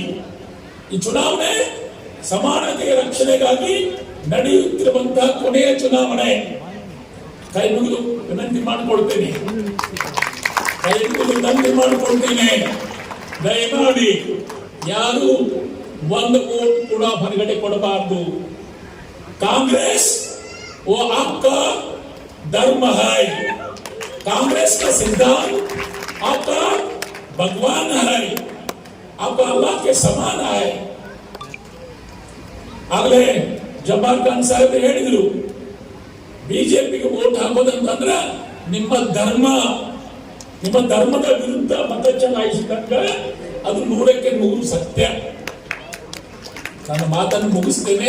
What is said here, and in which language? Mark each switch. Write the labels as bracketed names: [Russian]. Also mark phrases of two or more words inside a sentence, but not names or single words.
[Kannada] ಈ ಚುನಾವಣೆ ಸಮಾನತೆಯ ರಕ್ಷಣೆಗಾಗಿ ನಡೆಯುತ್ತಿರುವಂತಹ ಕೊನೆಯ ಚುನಾವಣೆ. ಕೈ ಮುಗಿದು ವಿನಂತಿ ಮಾಡಿಕೊಳ್ತೇನೆ, ದಯಮಾಡಿ ಯಾರು ಒಂದು ವೋಟ್ ಕೂಡ ಹೊರಗಡೆ ಕೊಡಬಾರದು. [Hindi] ಕಾಂಗ್ರೆಸ್ वो आपका धर्म है, कांग्रेस का सिद्धांत आपका भगवान है, आपका अल्लाह के समान है. [Kannada] ಆಗಲೇ ಜಬ್ಬಾರ್ ಖಾನ್ ಸಾಹೇಬ್ ಹೇಳಿದ್ರು, ಬಿಜೆಪಿಗೆ ವೋಟ್ ಹಾಕೋದಂತಂದ್ರ ನಿಮ್ಮ ಧರ್ಮದ ವಿರುದ್ಧ ಮತ ಚಲಾಯಿಸಿದಾಗ ಅದು 100% ಸತ್ಯ. ನನ್ನ ಮಾತನ್ನು ಮುಗಿಸ್ತೇನೆ.